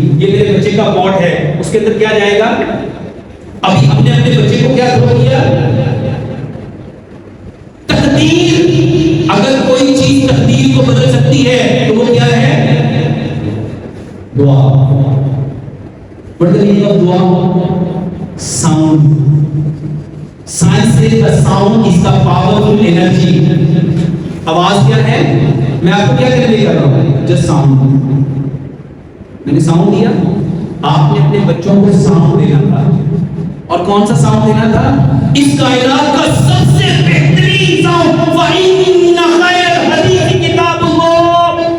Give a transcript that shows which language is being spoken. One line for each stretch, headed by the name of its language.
Urdu: یہ میرے بچے کا پاٹ ہے, اس کے اندر کیا جائے گا؟ ابھی ہم نے اپنے بچے کو کیا تھرو کیا؟ تقدیر. اگر کوئی چیز تقدیر کو بدل سکتی ہے تو وہ کیا ہے؟ دعا.
English: What is the meaning of dua? Sound. Science says the sound is the powerful energy.
Urdu: آواز کیا ہے؟ میں آپ کو کیا کرنے کر رہا ہوں؟ Just sound. میں نے ساؤنڈ دیا. آپ نے اپنے بچوں کو ساؤنڈ دینا تھا. اور کون سا ساؤنڈ دینا تھا؟ اس کائنات کا سب سے بہترین ساؤنڈ.
Arabic: فَإِنَّ خَيْرَ الْحَدِيثِ كِتَابُ اللَّهِ.